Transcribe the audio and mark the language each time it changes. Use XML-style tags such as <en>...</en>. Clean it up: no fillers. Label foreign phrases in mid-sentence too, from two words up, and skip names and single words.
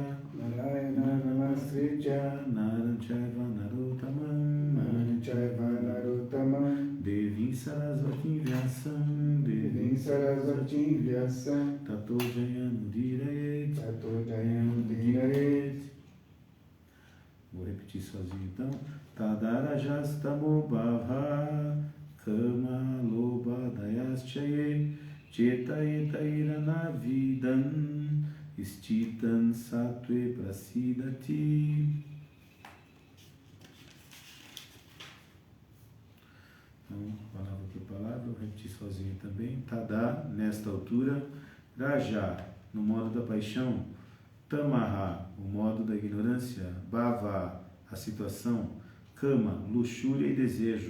<sa>नारायण नमस्कृत्य नरं चैव नरोत्तमम् चैव नरोत्तमम् देवीं सरस्वती व्यासं देवीं सरस्वती व्यासं ततो जयमुदीरयेत्. ततो जयमुदीरयेत्.</sa> <pt>Vou repetir sozinho então.</pt> <sa>तदा रजस्तमोभाव काम लोभादयश्च ये चेत एतैरनाविद्धं स्थितं सत्त्वे प्रसीदति.</sa> <pt>Então, palavra por palavra, vou repetir sozinho também. Tada, nesta altura. Raja, no modo da paixão. Tamaha, o modo da ignorância. Bhava, a situação. Kama, luxúria e desejo.</pt>